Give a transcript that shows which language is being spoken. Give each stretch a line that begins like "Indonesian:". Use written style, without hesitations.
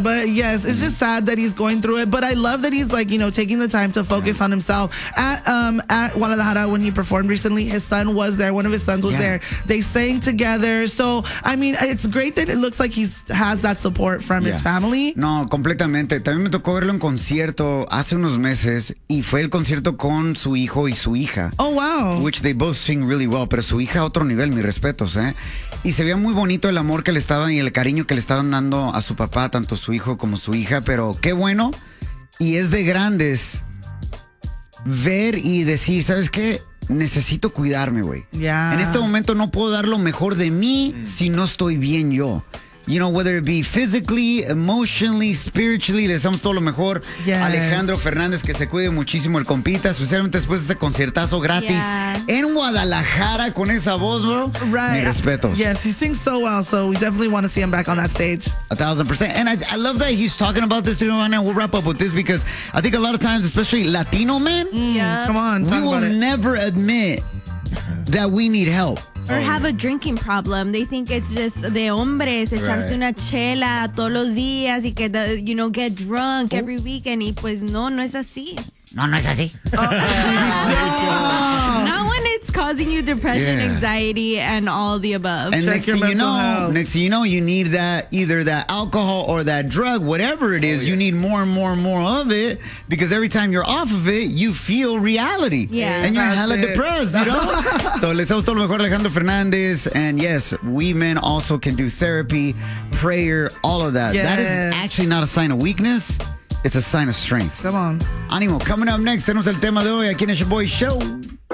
English: But yes, it's just sad that he's going through it. But I love that he's like, you know, taking the time to focus on himself. At Guadalajara, when he performed recently, his son was there. One of his sons was there. They sang together. So, I mean, it's great that it looks like he has that support from his family.
Spanish: No, completamente. También me tocó verlo en concierto hace unos meses. Y fue el concierto con su hijo y su hija.
English: Oh, wow. Which they both sing really well.
Spanish: Pero su hija a otro nivel, mis respetos, ¿eh? Y se veía muy bonito el amor que le estaban y el cariño que le estaban dando a su papá, tanto su hijo como su hija, pero qué bueno, y es de grandes ver y decir, ¿sabes qué? Necesito cuidarme, güey. En este momento no puedo dar lo mejor de mí si no estoy bien yo.
English: You know, whether it be physically, emotionally, spiritually,
Spanish: le deseamos todo lo mejor. Alejandro Fernández, que se cuide muchísimo el compita, especialmente después de ese conciertazo gratis en Guadalajara con esa voz, bro.
English: Right.
Spanish: Mis respetos.
English: Yes, he sings so well, so we definitely want to see him back on that stage. 1,000%. And I love that he's talking about this, and we'll wrap up with this, because I think a lot of times, especially Latino men, come on, we will never admit that we need help. Or have a drinking problem. They think it's just
Spanish: de hombres, echarse una chela todos los días y que,
English: you know, get drunk every weekend.
Spanish: Y pues no, no es así. No, no es así.
English: Not when it's causing you depression, anxiety, and all the above. And check next thing you know, you need that, either that alcohol or that drug, whatever it is, you need more and more and more of it, because every time you're off of it, you feel reality. Yeah. And you're hella depressed, you know?
Spanish: So, les deseo todo lo mejor, Alejandro Fernández.
English: And yes, we men also can do therapy, prayer, all of that. Yes. That is actually not a sign of weakness. It's a sign of strength. Come on.
Spanish: Ánimo.
English: Coming up next,
Spanish: tenemos el tema de hoy aquí en Shuboy Show.